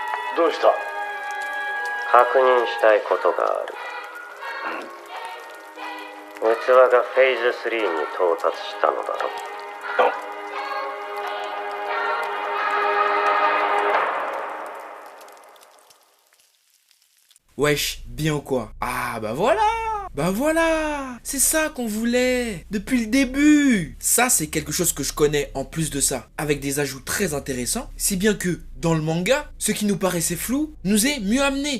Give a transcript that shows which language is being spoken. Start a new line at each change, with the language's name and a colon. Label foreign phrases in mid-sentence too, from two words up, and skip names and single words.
Japanese: どうした？確認したいことがある。器がフェーズ3に到達したのだろう。
French: Wesh, bien ou quoi? Ah bah voilà! Bah voilà! C'est ça qu'on voulait! Depuis le début! Ça c'est quelque chose que je connais en plus de ça, avec des ajouts très intéressants, si bien que, dans le manga, ce qui nous paraissait flou nous est mieux amené.